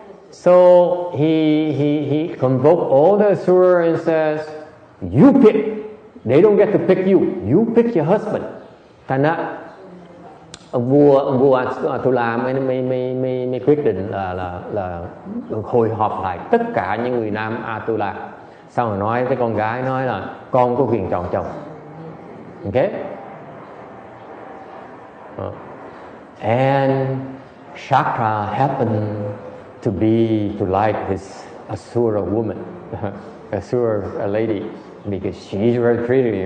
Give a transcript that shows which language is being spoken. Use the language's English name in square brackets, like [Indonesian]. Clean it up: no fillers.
[English] So he convoked all the Asura and says, you pick. They don't get to pick you. You pick your husband. [Vietnamese] Thành ra ông vua Atula mới quyết định là hội họp lại tất cả những người nam Atula. Xong rồi nói với con gái, nói là con có quyền chọn chồng. Okay? [English] And Shakra happened to like this Asura woman, Asura lady, because she's very pretty.